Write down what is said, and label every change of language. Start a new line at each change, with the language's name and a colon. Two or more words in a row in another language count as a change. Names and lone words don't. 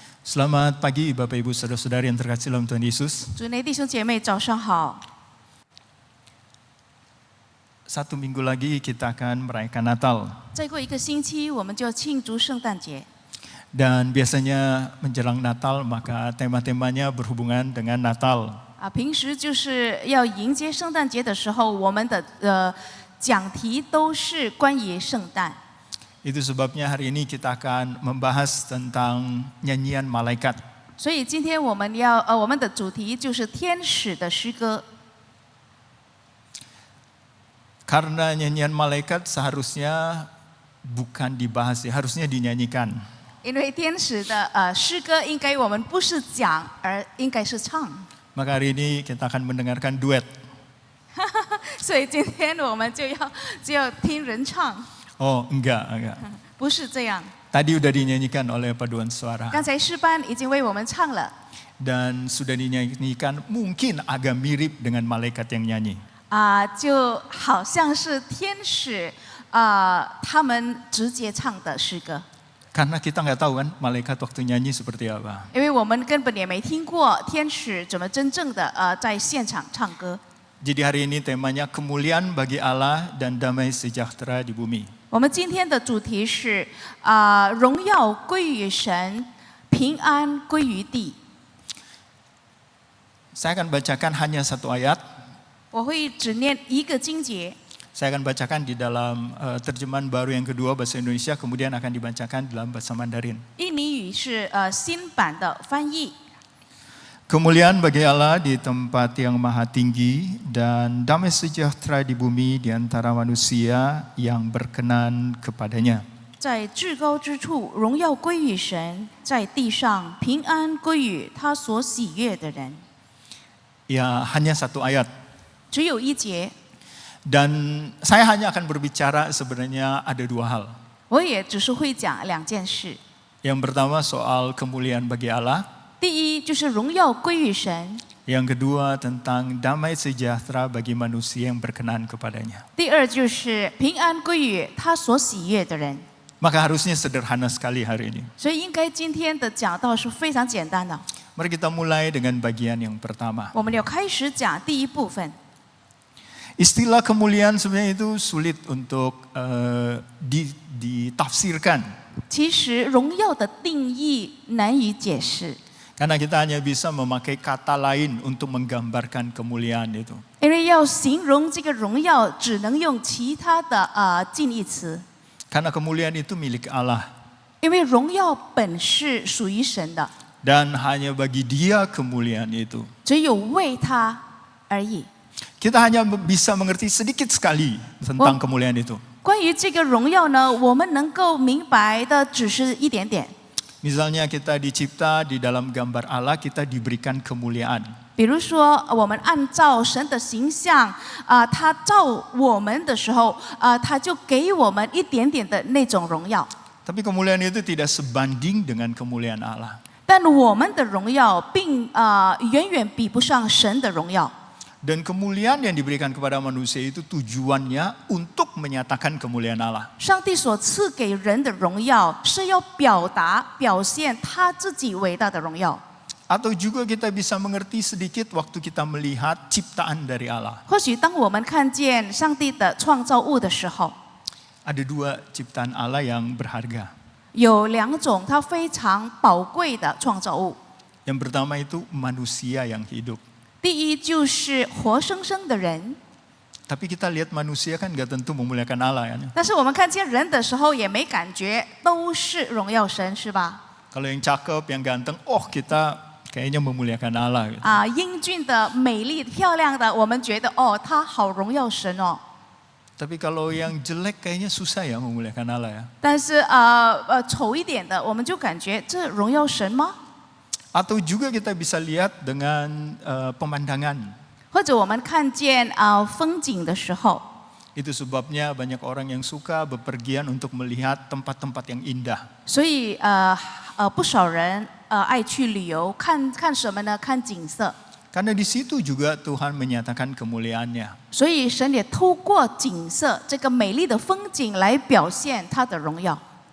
Indonesian: Selamat pagi Bapak Ibu Saudara-saudari yang terkasih dalam Tuhan Yesus.
Chinese: 主内弟兄姐妹早上好。
Indonesian: Satu minggu lagi kita akan merayakan Natal.
Chinese: 再过一个星期，我们就要庆祝圣诞节。
Indonesian: Dan biasanya menjelang Natal maka tema-temanya berhubungan dengan Natal.
Chinese: 平时就是要迎接圣诞节的时候，我们的讲题都是关于圣诞。
Indonesian: Itu sebabnya hari ini kita akan membahas tentang nyanyian malaikat.
Chinese: 所以今天我们的主题就是天使的诗歌。
Indonesian: Karena nyanyian malaikat seharusnya bukan dibahas, harusnya dinyanyikan.
Chinese: 因为天使的诗歌应该我们不是讲，而应该是唱。
Indonesian: Maka hari ini kita akan mendengarkan duet.
Chinese: 所以今天我们就要听人唱。
Indonesian: Oh enggak.
Chinese: 不是这样。
Indonesian: Tadi udah dinyanyikan oleh paduan suara.
Chinese: 刚才诗班已经为我们唱了。
Indonesian: Dan sudah dinyanyikan mungkin agak mirip dengan malaikat yang nyanyi.
Chinese: 就好像是天使他们直接唱的诗歌。
Indonesian: Karena kita nggak tahu kan malaikat waktu nyanyi seperti apa.
Chinese: 因为我们根本也没听过天使怎么真正的在现场唱歌。
Indonesian: Jadi hari ini temanya kemuliaan bagi Allah dan damai sejahtera di bumi.
Chinese: 我们今天的主题是荣耀归于神，平安归于地。
Indonesian: Saya akan bacakan hanya satu ayat.
Chinese: 我会只念一个经节。
Indonesian: Saya akan bacakan di dalam terjemahan baru yang kedua bahasa Indonesia, kemudian akan dibacakan dalam bahasa Mandarin.
Chinese: 印尼语是新版的翻译。
Indonesian: Kemuliaan bagi Allah di tempat yang maha tinggi dan damai sejahtera di bumi di antara manusia yang berkenan kepadanya.
Chinese: 在至高之处，荣耀归于神；在地上，平安归于他所喜悦的人。
Indonesian: Ya, hanya satu ayat.
Chinese: 只有一节，
Indonesian: Dan saya hanya akan berbicara sebenarnya ada dua hal.
Chinese: 我也只是会讲两件事。
Indonesian: Yang pertama soal kemuliaan bagi Allah.
Chinese: 第一就是荣耀归于神，
Indonesian: Yang kedua tentang damai sejahtera bagi manusia yang berkenan kepadanya.
Chinese: 第二就是平安归于他所喜悦的人。
Indonesian: Maka harusnya sederhana sekali hari ini.
Chinese: 所以应该今天的讲道是非常简单的。
Indonesian: Mari kita mulai dengan bagian yang pertama.
Chinese: 我们要开始讲第一部分。
Indonesian: Istilah kemuliaan sebenarnya itu sulit untuk ditafsirkan.
Chinese: 其实荣耀的定义难以解释，
Indonesian: Karena kita hanya bisa memakai kata lain untuk menggambarkan kemuliaan itu.
Chinese: 因为要形容这个荣耀，只能用其他的近义词。
Indonesian: Karena kemuliaan itu milik Allah.
Chinese: 因为荣耀本是属于神的，
Indonesian: Dan hanya bagi Dia kemuliaan itu.
Chinese: 只有为他而已。
Indonesian: Kita hanya bisa mengerti sedikit sekali tentang kemuliaan itu.
Chinese: 关于这个荣耀呢，我们能够明白的只是一点点。
Indonesian: Misalnya kita dicipta di dalam gambar Allah, kita diberikan kemuliaan.
Chinese: 比如说，我们按照神的形象他造我们的时候他就给我们一点点的那种荣耀。
Indonesian: Tapi kemuliaan itu tidak sebanding dengan kemuliaan Allah.
Chinese: 但我们的荣耀并远远比不上神的荣耀。
Indonesian: Dan kemuliaan yang diberikan kepada manusia itu tujuannya untuk menyatakan kemuliaan Allah.
Chinese: 上帝所赐给人的荣耀是要表现他自己伟大的荣耀。
Indonesian: Atau juga kita bisa mengerti sedikit waktu kita melihat ciptaan dari Allah.
Chinese: 或许当我们看见上帝的创造物的时候，
Indonesian: Ada dua ciptaan Allah yang berharga.
Chinese: 有两种它非常宝贵的创造物。
Indonesian: Yang pertama itu manusia yang hidup.
Chinese: 第一就是活生生的人，
Indonesian: Tapi kita lihat manusia kan gak tentu memuliakan Allah ya.
Chinese: 但是我们看见人的时候也没感觉都是荣耀神，是吧？
Indonesian: Kalau yang cakep, yang ganteng, kita kayaknya memuliakan Allah. Gitu.
Chinese: 英俊的、美丽、漂亮的，我们觉得他好荣耀神哦。
Indonesian: Tapi kalau yang jelek kayaknya susah ya memuliakan Allah ya.
Chinese: 但是丑一点的，我们就感觉这荣耀神吗？
Indonesian: Atau juga kita bisa lihat dengan pemandangan.
Chinese: 或者我们看见风景的时候，
Indonesian: Itu sebabnya banyak orang yang suka bepergian untuk melihat tempat-tempat yang indah.
Chinese: 所以不少人爱去旅游，看什么呢？看景色。
Indonesian: Karena di situ juga Tuhan menyatakan kemuliaannya.
Chinese: 所以神也透过景色这个美丽的风景来表现他的荣耀。